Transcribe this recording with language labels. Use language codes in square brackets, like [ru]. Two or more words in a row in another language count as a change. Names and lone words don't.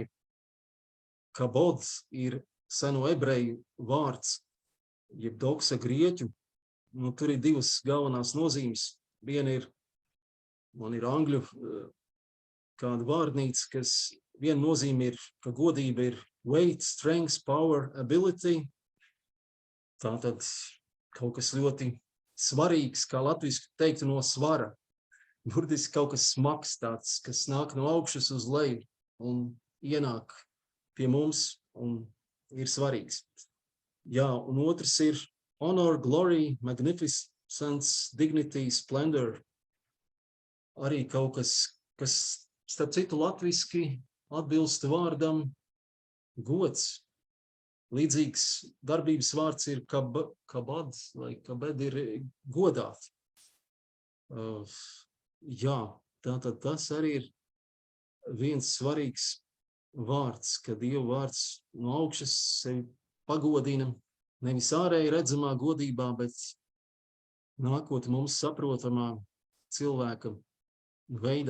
[lv] Kabod ir seno ebreju vārds, jeb doksa grieķu, tur ir divas galvenās nozīmes. Viena ir, man ir angļu kāda vārdnīca, kas viena nozīme ir, ka godība ir [en] weight, strength, power, ability, [lv] Tātad kaut kas ļoti svarīgs, kā latviski teiktu, no svara. Burtiski kaut kas smags tāds, kas nāk no augšas uz leju un ienāk pie mums un ir svarīgs. Jā, un otrs ir [en] honor, glory, magnificence, dignity, splendor. [lv] Arī kaut kas, kas starp citu latviski atbilst vārdam gods. Līdzīgs darbības vārds ir kabad, vai kabed ir godāt. Jā, tātad tas arī ir viens svarīgs vārds, ka Dieva vārds no augšas sevi pagodina, nevis ārēji redzamā godībā, bet nākot mums saprotamā cilvēka veidā.